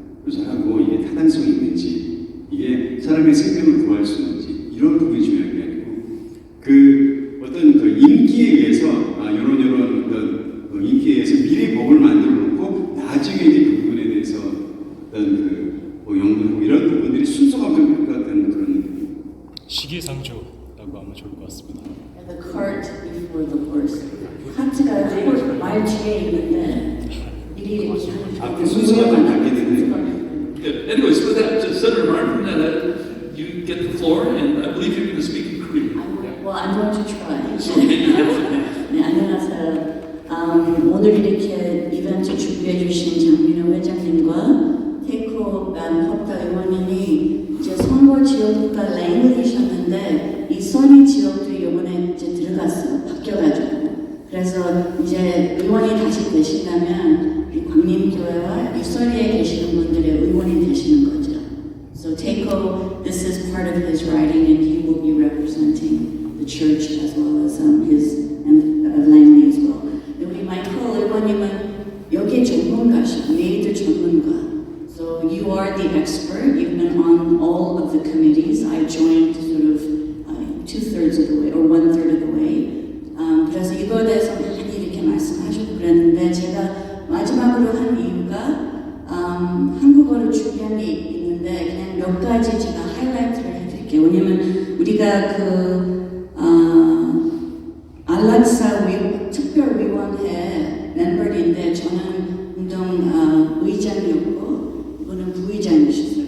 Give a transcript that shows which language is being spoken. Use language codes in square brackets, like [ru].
[ko] 조사하고 이게 타당성이 있는지, 이게 사람의 생명을 구할 수 있는지 이런 부분이 중요한 게 아니고 그 어떤 그 인기에 의해서 이런 어떤 인기에 의해서 미리 법을 만들어 놓고 나중에 이제 그 부분에 대해서 어떤 뭐 연구하고 이런 부분들이 순서가 같은 그런 시기상조라고 하면 좋을 것 같습니다. [en] The cart before the horse. [ko] 카트가 말 뒤에 있는데 미리 이렇게 하는. 그 순서가 좀 바뀌는데. [en] Good. Anyways, with that, Senator Martin, you get the floor, and I believe you're going to speak in Korean. Well, I'm going to try. So maybe you have to. [ko] 네, 안녕하세요. 오늘 이렇게 이벤트 준비해 주신 장민호 회장님과 테이크업 협다 의원님이 이제 선거 지역과 랭글이셨는데 이 써니 지역도 이번에 이제 들어갔어요. 바뀌어가지고. 그래서 이제 의원이 다시 되신다면 이 광림교회와 이 써니에 계시는 분들의 의원이 되시는 거죠. [en] So Teiko, this is part of his writing, and he will be representing the church as well as his and Langley as well. [ko] 우리 마이클 의원님은 여기 전문가셔, 메이드 전문가. [en] So you are the expert. You've been on all of the committees. I joined sort of 2/3 of the way or 1/3 of the way. [ko] 그래서 이거에 대해서 많이 이렇게 말씀하셨고 그랬는데 제가 마지막으로 한 이유가 한국어로 준비한 게 있는데 그냥 몇 가지 제가 하이라이트를 해드릴게요. 왜냐면 우리가 안락사 특별위원회 멤버인데 저는 운동 의장이었고 이분은 부의장이셨어요.